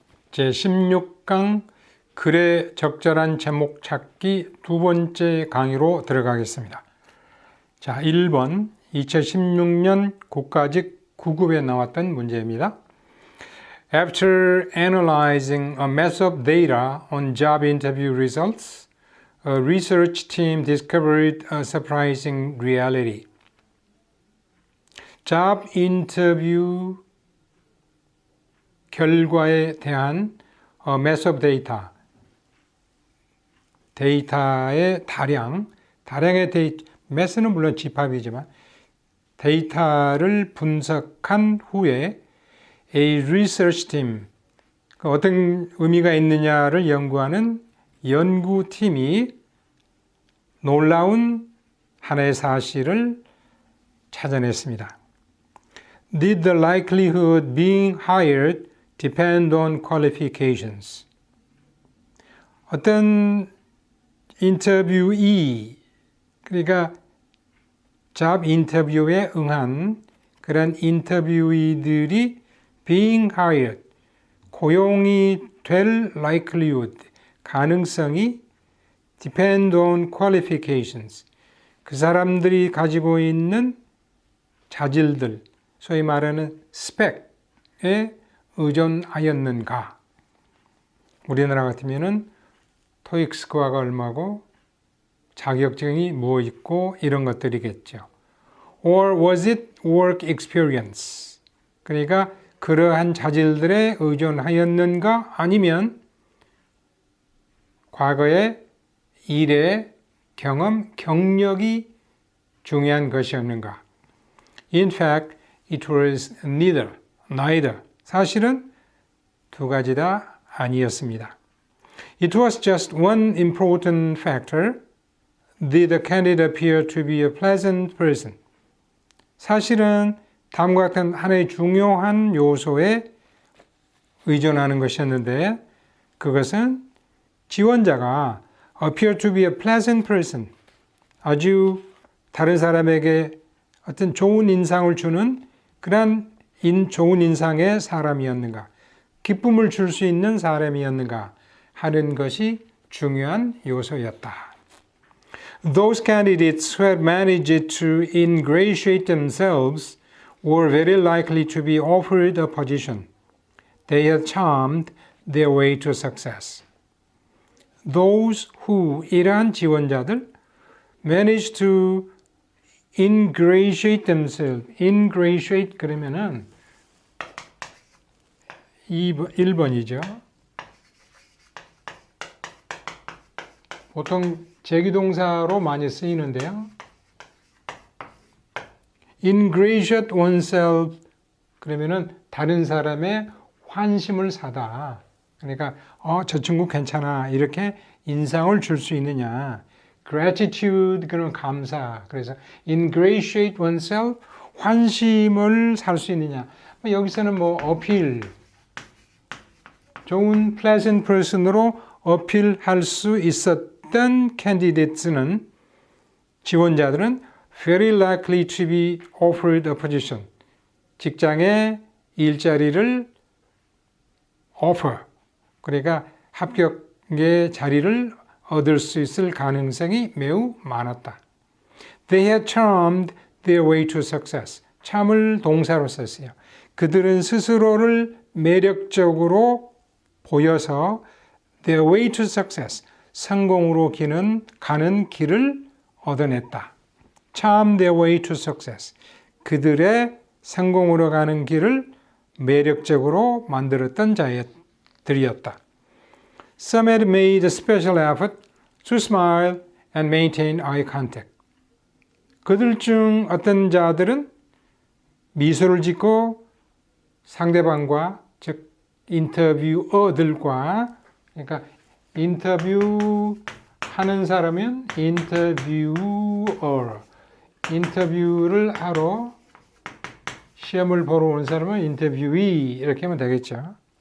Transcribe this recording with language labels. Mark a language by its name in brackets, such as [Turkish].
[Korean] 제16강 글의 적절한 제목 찾기 두 번째 강의로 들어가겠습니다. 자, 1번 2016년 국가직 9급에 나왔던 문제입니다. [English] After analyzing a mass of data on job interview results, a research team discovered a surprising reality. job 인터뷰 결과에 대한 mass of data, [Korean] 데이터의 다량의 데이터, mass는 물론 집합이지만 데이터를 분석한 후에 a research team, 어떤 의미가 있느냐를 연구하는 연구팀이 놀라운 하나의 사실을 찾아냈습니다. [English] Did the likelihood being hired depend on qualifications? [Korean] 어떤 인터뷰이, 그러니까 잡 인터뷰에 응한 그런 인터뷰이들이 being hired, 고용이 될 likelihood, 가능성이 depend on qualifications, 그 사람들이 가지고 있는 자질들, 소위 말하는 스펙에 의존하였는가? 우리나라 같으면은 토익 스코어가 얼마고 자격증이 뭐 있고 이런 것들이겠죠. [English] Or was it work experience? [Korean] 그러니까 그러한 자질들에 의존하였는가? 아니면 과거의 일의 경험, 경력이 중요한 것이었는가? [English] In fact, it was neither. [Korean] 사실은 두 가지 다 아니었습니다. [English] It was just one important factor. Did the candidate appear to be a pleasant person? [Korean] 사실은 다음과 같은 하나의 중요한 요소에 의존하는 것이었는데 그것은 지원자가 appear to be a pleasant person, 아주 다른 사람에게 어떤 좋은 인상을 주는 그런 좋은 인상의 사람이었는가, 기쁨을 줄 수 있는 사람이었는가 하는 것이 중요한 요소였다. [English] Those candidates who had managed to ingratiate themselves were very likely to be offered a position. They had charmed their way to success. Those who, 이러한 지원자들, managed to ingratiate themselves. [Korean] ingratiate 그러면은 1번이죠. 보통 제기동사로 많이 쓰이는데요. ingratiate oneself 그러면은 다른 사람의 환심을 사다. 그러니까 저 친구 괜찮아 이렇게 인상을 줄 수 있느냐. gratitude 그런 감사. 그래서 ingratiate oneself 환심을 살 수 있느냐. 여기서는 뭐 어필, 좋은 pleasant person 으로 어필할 수 있었던 candidates는 지원자들은 very likely to be offered a position. 직장의 일자리를 offer. 그러니까 합격의 자리를 얻을 수 있을 가능성이 매우 많았다. [English] They had charmed their way to success. [Korean] charm을 동사로 썼어요. 그들은 스스로를 매력적으로 보여서 their way to success, 성공으로 가는 길을 얻어냈다. [English] charm their way to success. [Korean] 그들의 성공으로 가는 길을 매력적으로 만들었던 자들이었다. [English] Some had made a special effort to smile and maintain eye contact. [Korean] 그들 중 어떤 자들은 미소를 짓고 상대방과, 즉 인터뷰어들과, 그러니까 인터뷰하는 사람은 인터뷰어, 인터뷰를 하러 시험을 보러 오는 사람은 인터뷰이 이렇게 하면 되겠죠.